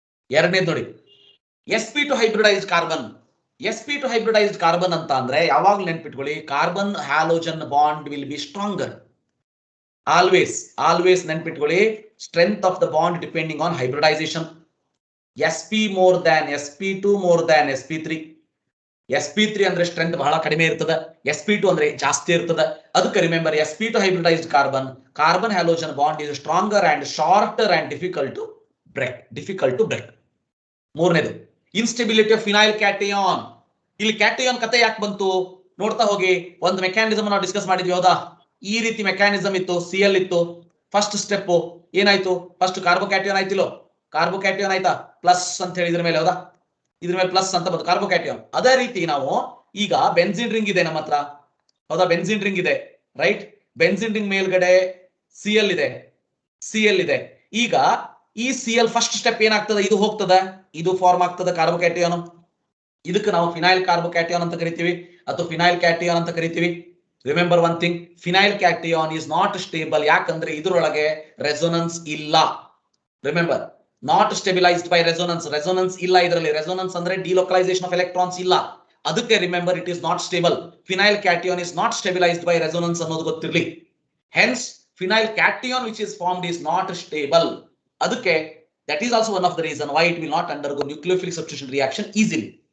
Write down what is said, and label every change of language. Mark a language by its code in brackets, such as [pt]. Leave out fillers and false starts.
[kn] ಎರಡನೇದು ನೋಡಿ, sp2 hybridised carbon. sp2 hybridised carbon ಅಂತ ಅಂದ್ರೆ ಯಾವಾಗ್ಲೂ ನೆನ್ಪಿಟ್ಕೊಳ್ಳಿ, [en] Carbon halogen bond will be stronger. Always ನೆನ್ಪಿಟ್ಕೊಳ್ಳಿ, strength of the bond depending on hybridisation. sp more than sp2 more than sp3. [kn] sp3 ಅಂದ್ರೆ strength ಬಹಳ ಕಡಿಮೆ ಇರ್ತದೆ, sp2 ಅಂದ್ರೆ ಜಾಸ್ತಿ ಇರ್ತದೆ. [en] ಅದಕ್ಕೆ remember sp2 hybridized carbon halogen bond is stronger and shorter and difficult to break. [kn] ಮೂರನೇದು instability of phenyl ಕ್ಯಾಟಿಯಾನ್. ಇಲ್ಲಿ ಕ್ಯಾಟಿಯಾನ್ ಕತೆ ಯಾಕೆ ಬಂತು ನೋಡ್ತಾ ಹೋಗಿ. ಒಂದು ಮೆಕ್ಯಾನಿಸಮ್ ನಾವು ಡಿಸ್ಕಸ್ ಮಾಡಿದ್ವಿ ಹೌದಾ. ಈ ರೀತಿ ಮೆಕ್ಯಾನಿಸಮ್ ಇತ್ತು, Cl ಇತ್ತು. ಫಸ್ಟ್ ಸ್ಟೆಪ್ ಏನಾಯ್ತು, ಫಸ್ಟ್ ಕಾರ್ಬೋಕ್ಯಾಟಿಯಾನ್ ಆಯ್ತಿಲ್ಲೋ, ಕಾರ್ಬೋಕ್ಯಾಟಿಯಾನ್ ಆಯ್ತಾ ಪ್ಲಸ್ ಅಂತ ಹೇಳಿ ಇದ್ರ ಮೇಲೆ ಹೌದಾ, ಇದ್ರ ಮೇಲೆ ಪ್ಲಸ್ ಅಂತ ಬಂತು ಕಾರ್ಬೋಕ್ಯಾಟಿಯಾನ್. ಅದೇ ರೀತಿ ನಾವು ಈಗ ಬೆನ್ಸಿನ್ ರಿಂಗ್ ಇದೆ ನಮ್ಮ ಹತ್ರ ಹೌದಾ, ಬೆನ್ಸಿನ್ ರಿಂಗ್ ಇದೆ ರೈಟ್. ಬೆನ್ಸಿನ್ ರಿಂಗ್ ಮೇಲ್ಗಡೆ Cl ಇದೆ. ಈಗ ಈ Cl ಫಸ್ಟ್ ಸ್ಟೆಪ್ ಏನಾಗ್ತದೆ, ಇದು ಹೋಗ್ತದ, ಇದು ಫಾರ್ಮ್ ಆಗ್ತದೆ ಕಾರ್ಬೋಕ್ಯಾಟಿಯಾನ್. ಇದಕ್ಕೆ ನಾವು ಫಿನೈಲ್ ಕಾರ್ಬೋಕ್ಯಾಟಿಯಾನ್ ಅಂತ ಕರಿತೀವಿ ಅಥವಾ ಫಿನೈಲ್ ಕ್ಯಾಟಿಯಾನ್ ಅಂತ ಕರಿತೀವಿ. [en] Remember one thing, phenyl cation is not stable. [kn] ಯಾಕಂದ್ರೆ ಇದರೊಳಗೆ ರೆಸೋನೆನ್ಸ್ ಇಲ್ಲ. [en] remember, not stabilised by resonance [kn] ಇಲ್ಲ ಇದರಲ್ಲಿ. [en] resonance ಅಂದ್ರೆ delocalisation of electrons [kn] ಇಲ್ಲ. ಅದಕ್ಕೆ [en] Remember it is not stable. Phenyl cation is not stabilised by resonance [kn] ಅನ್ನೋದು ಗೊತ್ತಿರಲಿ. [en] Hence phenyl cation which is formed is not stable. ಅದಕ್ಕೆ that is also one of the reason why it will not undergo nucleophilic substitution reaction easily.